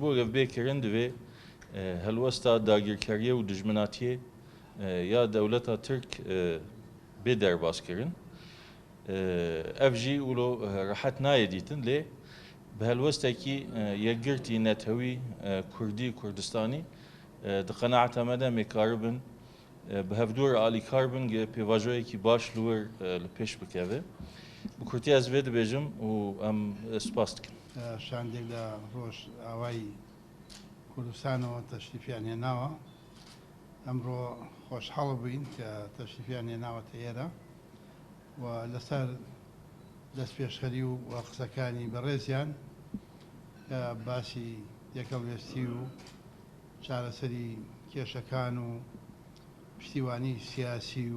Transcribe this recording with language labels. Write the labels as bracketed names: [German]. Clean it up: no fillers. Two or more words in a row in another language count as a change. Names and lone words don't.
[Kurdish] bo ev bêkirin divê helwesta dagirkeriyê û dijminatiyê ya dewleta Tirk bê derbaskirin ev jî wilo rehet nayê dîtin lê bi helwestekî yekgirtî netewî Kurdî Kurdistanî di qenaeta me de em ê karibin bi hevdûr alîkar bin gê pêvajoyekî baş li wir li pêş bikeve bi Kurtî ez vê dibêjim û em spas dikin [Central Kurdish] شاندێک لە ڕۆژ ئاوایی کوردستانەوە تەشریفیان هێناوە ئەمڕۆ خۆشحاڵ بووین کە تەشریفیان هێناوەتە ئێرە و لەسەر دەست پێشخەری و قسەکانی بەڕێزیان کە باسی یەکەڵوێستی و چارەسەری کێشەکان و پشتیوانی سیاسی و